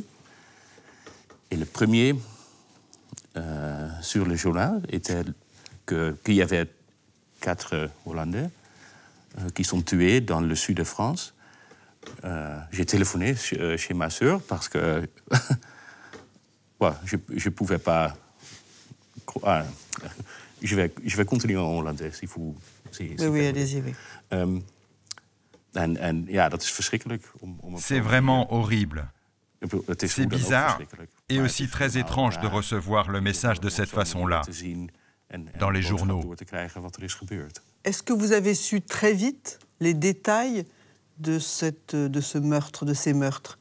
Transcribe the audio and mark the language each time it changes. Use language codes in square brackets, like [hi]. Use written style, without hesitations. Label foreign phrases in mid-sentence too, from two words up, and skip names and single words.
[fr] Et le premier sur le journal était qu'il y avait 4 Hollandais qui sont tués dans le sud de France. J'ai téléphoné chez ma sœur parce que je ne pouvais pas... je vais continuer en hollandais. Oui, allez-y. Oui. [nl] Ja, dat is verschrikkelijk. [fr] C'est vraiment horrible. C'est bizarre et aussi très étrange de recevoir le message de cette façon-là, dans les journaux. Est-ce que vous avez su très vite les détails de ce meurtre, de ces meurtres?